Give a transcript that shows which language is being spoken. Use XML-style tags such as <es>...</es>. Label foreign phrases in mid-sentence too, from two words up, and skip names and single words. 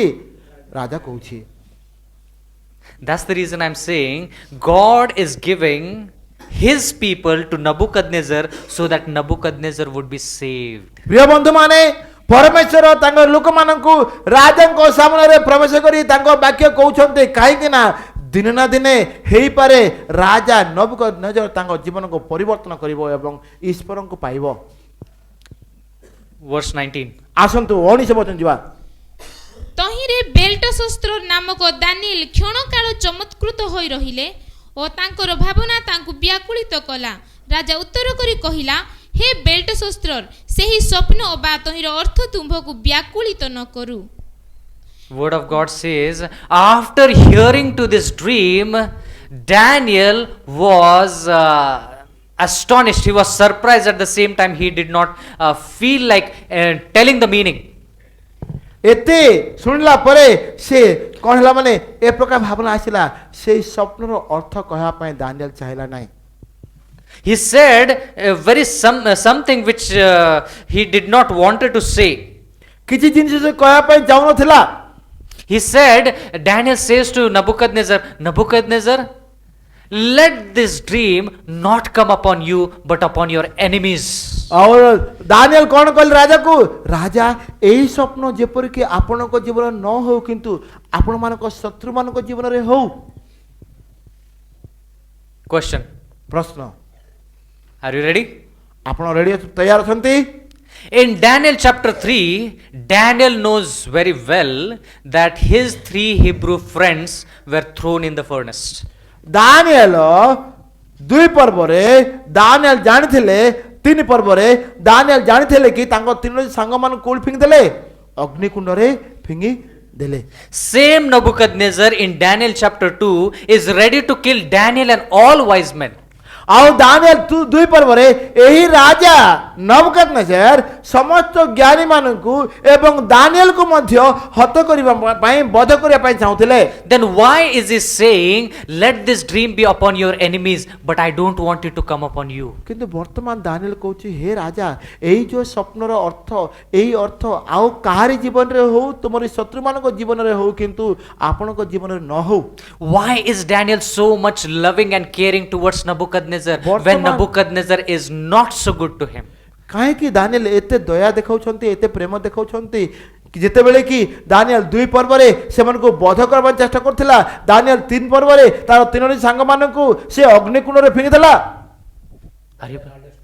<or>ରାଜା କହୁଛି।</or> <en>That's the reason I'm saying God is giving his people to Nebuchadnezzar so that Nebuchadnezzar would be saved.</en> <or>ପ୍ରିୟ ବନ୍ଧୁମାନେ ପରମେଶ୍ୱର ତାଙ୍କ ଲୋକମାନଙ୍କୁ ରାଜାଙ୍କ ସାମ୍ନାରେ ପ୍ରବେଶ କରି ତାଙ୍କ ବାକ୍ୟ କହୁଛନ୍ତି କାହିଁକି ନା ଦିନେ ନା ଦିନେ ହେଇପାରେ ରାଜା ନବୁକଦନେଜର ତାଙ୍କ ଜୀବନକୁ ପରିବର୍ତ୍ତନ କରିବ ଏବଂ ଈଶ୍ୱରଙ୍କୁ ପାଇବ।</or> <en>Verse 19.</en> <or>ଆସନ୍ତୁ 19 ବଚନ ଯିବା। ତହିଁରେ ବେଲ୍ଟଶସ୍ତ୍ର ନାମକ ଦାନିଏଲ କ୍ଷଣକାଳ ଚମତ୍କୃତ ହୋଇ ରହିଲେ ଓ ତାଙ୍କର ଭାବନା ତାଙ୍କୁ ବ୍ୟାକୁଳିତ କଲା। ରାଜା ଉତ୍ତର କରି କହିଲା, ହେ ବେଲ୍ଟଶସ୍ତ୍ର, ସେହି ସ୍ୱପ୍ନ ବା ତହିଁର ଅର୍ଥ ତୁମ୍ଭକୁ ବ୍ୟାକୁଳିତ ନ କରୁ।</or> <en>Word of God says, after hearing to this dream, Daniel was astonished. He was surprised at the same time. He did not feel like telling the meaning.</en> <or>ଏତେ ଶୁଣିଲା ପରେ ସେ କ'ଣ ହେଲା ମାନେ ଏ ପ୍ରକାର ଭାବନା ଆସିଲା ସେଇ ସ୍ୱପ୍ନର ଅର୍ଥ କହିବା ପାଇଁ ଦାନିଏଲ ଚାହିଁଲା ନାହିଁ।</or> <en>He said something which he did not wanted to say.</en> <or>କିଛି ଜିନିଷ ସେ କହିବା ପାଇଁ ଚାହୁଁନଥିଲା।</or> <en>He said, Daniel says to Nebuchadnezzar, Nebuchadnezzar, let this dream not come upon you but upon your enemies.</en> <or>ଆଉ ଦାନିଏଲ କ'ଣ କହିଲେ ରାଜାକୁ? ରାଜା ଏହି ସ୍ୱପ୍ନ ଯେପରିକି ଆପଣଙ୍କ ଜୀବନରେ ନ ହଉ କିନ୍ତୁ ଆପଣମାନଙ୍କ ଶତ୍ରୁମାନଙ୍କ ଜୀବନରେ ହଉ।</or> <en>Question.</en> <or>ପ୍ରଶ୍ନ,</or> <en>Are you ready?</en> <or>ଆପଣ ରେଡି ତୈୟାର ଅଛନ୍ତି?</or> <en>In Daniel chapter 3, Daniel knows very well that his 3 Hebrew friends were thrown in the furnace.</en> <or>ଦାନିଏଲ 2 ପର୍ବରେ ଦାନିଏଲ ଜାଣିଥିଲେ 3 ପର୍ବରେ ଦାନିଏଲ ଜାଣିଥିଲେ କି ତାଙ୍କ 3 ସାଙ୍ଗମାନଙ୍କୁ କୋଉଠି ଫିଙ୍ଗି ଦେଲେ? ଅଗ୍ନିକୁଣ୍ଡରେ ଫିଙ୍ଗି ଦେଲେ।</or> <en>Same Nebuchadnezzar in Daniel chapter 2 is ready to kill Daniel and all wise men.</en> <or>ଆଉ ଦାନିଏଲ 2 ପର୍ବରେ ଏହି ରାଜା ନବୁକଦନେଜର ସମସ୍ତ ଜ୍ଞାନୀ ମାନଙ୍କୁ ଏବଂ ଦାନିଏଲକୁ ମଧ୍ୟ ହତ କରିବା ପାଇଁ ବଧ କରିବା ପାଇଁ ଚାହୁଁଥିଲେ।</or> <en>Then why is he saying, let this dream be upon your enemies, but I don't want it to come upon you?</en> <or>କିନ୍ତୁ ବର୍ତ୍ତମାନ ଦାନିଏଲ କହୁଛି ହେ ରାଜା ଏଇ ଯୋଉ ସ୍ୱପ୍ନର ଅର୍ଥ ଏଇ ଅର୍ଥ ଆଉ କାହାରି ଜୀବନରେ ହଉ ତୁମର ଶତ୍ରୁମାନଙ୍କ ଜୀବନରେ ହଉ କିନ୍ତୁ ଆପଣଙ୍କ ଜୀବନରେ ନ ହଉ।</or> <en>Why is Daniel so much loving and caring towards Nebuchadnezzar when Nebuchadnezzar is not so good to him?</en> <or>କାହିଁକି ଦାନିଏଲ ଏତେ ଦୟା ଦେଖାଉଛନ୍ତି ଏତେ ପ୍ରେମ ଦେଖାଉଛନ୍ତି? ଯେତେବେଳେ କି ଦାନିଏଲ 2 ପର୍ବରେ ସେମାନଙ୍କୁ ବଧ କରିବା ଚେଷ୍ଟା କରୁଥିଲା ଦାନିଏଲ 3 ପର୍ବରେ ତାର 3 ସାଙ୍ଗମାନଙ୍କୁ ସେ ଅଗ୍ନିକୁଣ୍ଡରେ ଫିଙ୍ଗିଦେଲା।</or> <en>Are you?</en>